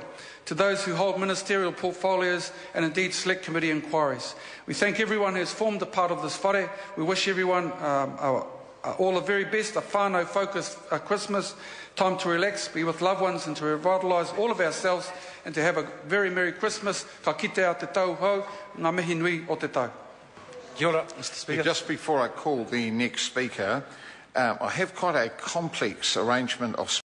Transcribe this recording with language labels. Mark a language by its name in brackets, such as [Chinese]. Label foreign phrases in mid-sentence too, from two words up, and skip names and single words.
[English] To those who hold ministerial portfolios and indeed select committee inquiries, we thank everyone who has formed a part of this whare. We wish everyone all the very best, a whānau focused Christmas, time to relax, be with loved ones and to revitalise all of ourselves and to have a very Merry Christmas. [Māori] Ka kite a te tau hau, ngā mihi nui o te tau. Kia ora, [English] Mr. Speaker. Just before I call the next speaker, I have quite a complex arrangement of